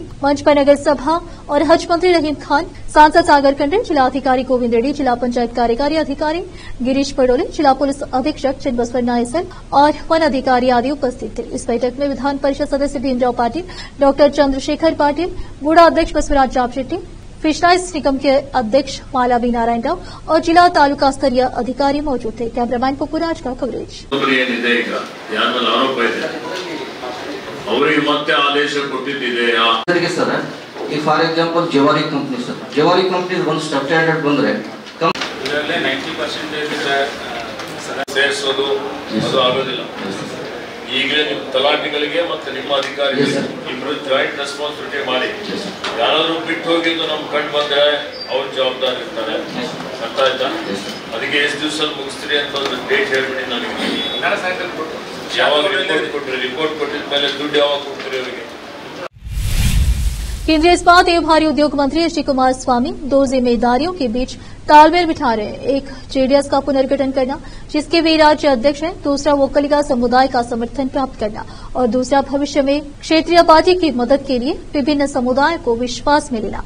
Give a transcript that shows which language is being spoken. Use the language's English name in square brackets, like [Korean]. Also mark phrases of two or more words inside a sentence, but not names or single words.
[Hindi] मंच पर नगर सभा और हज मंत्री रहीम खान, सांसद सागर खंडे, जिला अधिकारी गोविंद रेड्डी, जिला पंचायत कार्यकारी अधिकारी गिरीश पडोले, जिला पुलिस अधीक्षक चिन्बसवर नायसल और वन अधिकारी आदि उपस्थित थे। इस बैठक में विधान परिषद सदस्य भीमराव पाटिल, डॉक्टर चंद्रशेखर पाटिल, बूढ़ा अध्यक्ष बसवराज जापशेट्टी, फिशराइज निगम के अध्यक्ष मालावी नारायण राव और जिला तालुका स्तरीय अधिकारी मौजूद थे। कैमरामैन पपुराज का कवरेज। [English] for example [Kannada] ಜವಾರಿ ಕಂಪನಿ ಸರ್, ಜವಾರಿ ಕಂಪನಿ ಒಂದು ಸ್ಟ್ರಕ್ಚರ್ಡ್ ಬಂದ್ರೆ 90% ಸೇರಿಸೋದು ಅದು ಆಗೋದಿಲ್ಲ. ಈಗಲೇ ನಿಮ್ಮ ತಲಾಟಿಗಳಿಗೆ ಮತ್ತು ನಿಮ್ಮ ಅಧಿಕಾರಿಗಳಿಗೆ ಇಬ್ಬರು [English] joint responsibility [Kannada] ಮಾಡಿ, ಯಾರಾದ್ರೂ ಬಿಟ್ಟು ಹೋಗಿದ್ದು ನಮ್ಗೆ ಕಂಡು ಬಂದ್ರೆ ಅವ್ರ ಜವಾಬ್ದಾರಿ ಇರ್ತಾರೆ. ಅರ್ಥ ಆಯ್ತಾ? ಅದಕ್ಕೆ ಎಷ್ಟು ದಿವಸ ಮುಗಿಸ್ತೀರಿ ಅಂತ ಒಂದು ಡೇಟ್ ಹೇಳ್ಬಿಡಿ ನನಗೆ. ಯಾವಾಗ ರಿಪೋರ್ಟ್ ಕೊಟ್ಟರೆ, ರಿಪೋರ್ಟ್ ಕೊಟ್ಟಿದ ಮೇಲೆ ದುಡ್ಡು ಯಾವಾಗ ಕೊಡ್ತೀರಿ ಅವರಿಗೆ? [Hindi] केंद्रीय इस्पात एवं भारी उद्योग मंत्री श्री कुमार स्वामी दो जिम्मेदारियों के बीच तालमेल बिठा रहे हैं। एक जेडीएस का पुनर्गठन करना, जिसके वे राज्य अध्यक्ष हैं, दूसरा वोक्कलिका समुदाय का समर्थन प्राप्त करना और दूसरा भविष्य में क्षेत्रीय पार्टी की मदद के लिए विभिन्न समुदायों को विश्वास में लेना।